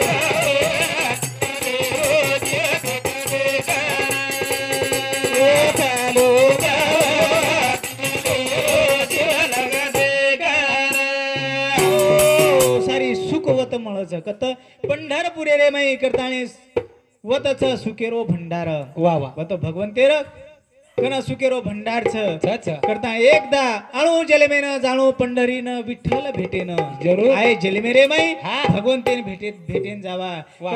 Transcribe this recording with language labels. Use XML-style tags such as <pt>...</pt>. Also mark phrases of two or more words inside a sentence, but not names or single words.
<lmn>सारी सुखवत मळच कत पंढरपुरे रे माई करताणे वतच सुकेरो भंडार वा वा. वत भगवंतेर कन सुकेरो भंडार छ छ छ. करता एकदा आणू जलमेन जाणू पंढरीन विठ्ठल भेटेन</lmn> <mr>जरूर.</mr> <lmn>आहे जलमेरे माई हा. भगवंतेन भेटेन जावा वा.</lmn>